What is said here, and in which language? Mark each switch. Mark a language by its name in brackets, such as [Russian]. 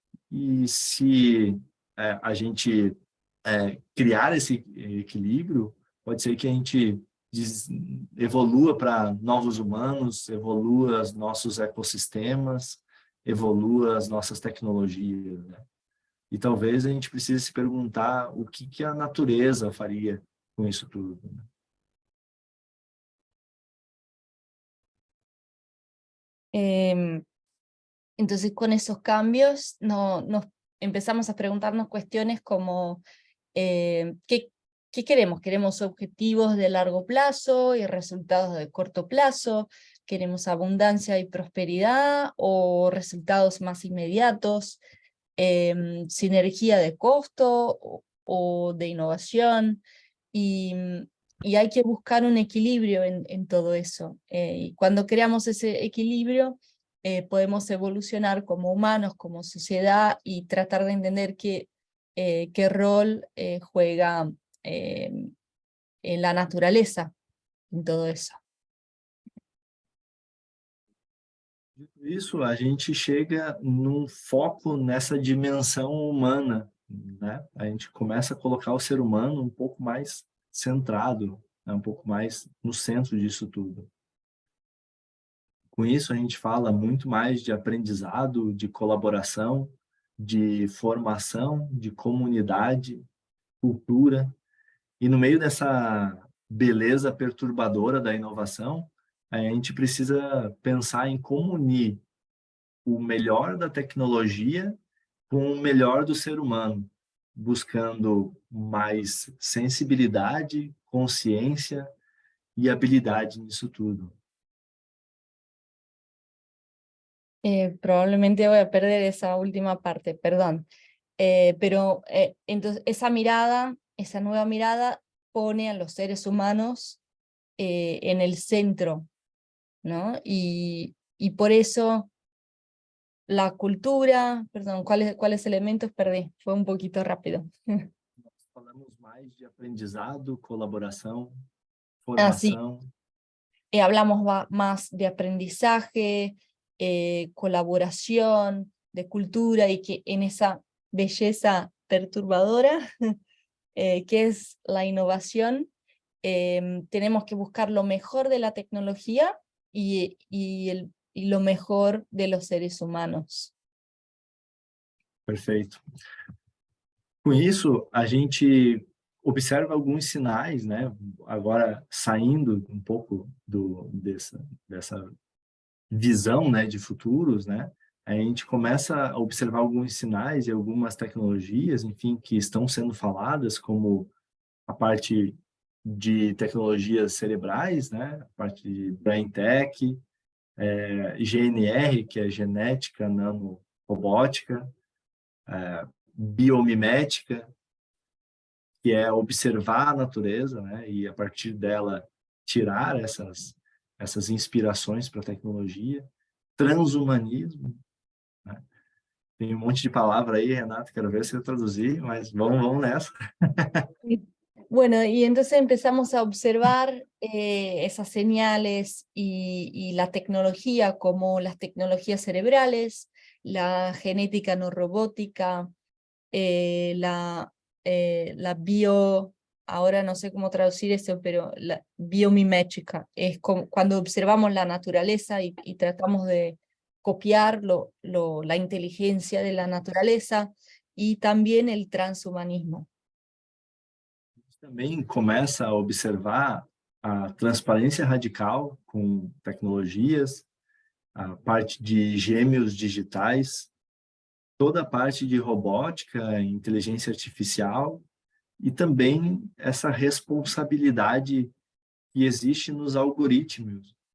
[Portuguese] E se a gente criar esse equilíbrio, pode ser que a gente evolua para novos humanos, evolua os nossos ecossistemas, evolua as nossas tecnologias, né? E talvez a gente precise se perguntar o que a natureza faria com isso tudo, né? [Spanish] Entonces con esos cambios nos empezamos a preguntarnos cuestiones como ¿qué queremos? ¿Queremos objetivos de largo plazo y resultados de corto plazo? ¿Queremos abundancia y prosperidad o resultados más inmediatos? ¿Sinergia de costo o de innovación? Y hay que buscar un equilibrio en todo eso. Y cuando creamos ese equilibrio, podemos evolucionar como humanos, como sociedad, y tratar de entender qué rol juega en la naturaleza, en todo eso. [Portuguese] Dito isso, a gente chega num foco nessa dimensão humana, né? A gente começa a colocar o ser humano um pouco mais centrado, né? Um pouco mais no centro disso tudo. Com isso, a gente fala muito mais de aprendizado, de colaboração, de formação, de comunidade, cultura. E no meio dessa beleza perturbadora da inovação, a gente precisa pensar em como unir o melhor da tecnologia com o melhor do ser humano, buscando mais sensibilidade, consciência e habilidade nisso tudo. [Spanish] Probablemente voy a perder esa última parte, perdón. Pero entonces esa mirada, esa nueva mirada pone a los seres humanos en el centro, ¿no? Y por eso la cultura, perdón, ¿cuáles elementos perdí? Fue un poquito rápido. [Portuguese] Nós falamos mais de aprendizado, colaboração, [Spanish] Ah, sí. [Portuguese] formação. [Spanish] Hablamos más de aprendizaje, colaboración, de cultura, y que en esa belleza perturbadora que es la innovación, tenemos que buscar lo mejor de la tecnología y lo mejor de los seres humanos. [Portuguese] Perfeito. Com isso, a gente observa alguns sinais, né? Agora, saindo um pouco dessa visão, né, de futuros, né? A gente começa a observar alguns sinais e algumas tecnologias, enfim, que estão sendo faladas, como a parte de tecnologias cerebrais, né? A parte de Brain Tech, GNR, que é genética nanorobótica, biomimética, que é observar a natureza, né? E a partir dela tirar essas inspirações para a tecnologia, transhumanismo, né? Tem um monte de palavra aí, Renato, quero ver se eu traduzir, mas vamos nessa. [Spanish] Bueno, y entonces empezamos a observar esas señales y la tecnología, como las tecnologías cerebrales, la genética no robótica, la bio, ahora no sé cómo traducir eso, pero la biomimética, es como cuando observamos la naturaleza y tratamos de copiar la inteligencia de la naturaleza, y también el transhumanismo. [Portuguese] Também começa a observar a transparência radical com tecnologias, a parte de gêmeos digitais, toda a parte de robótica, inteligência artificial e também essa responsabilidade que existe nos algoritmos.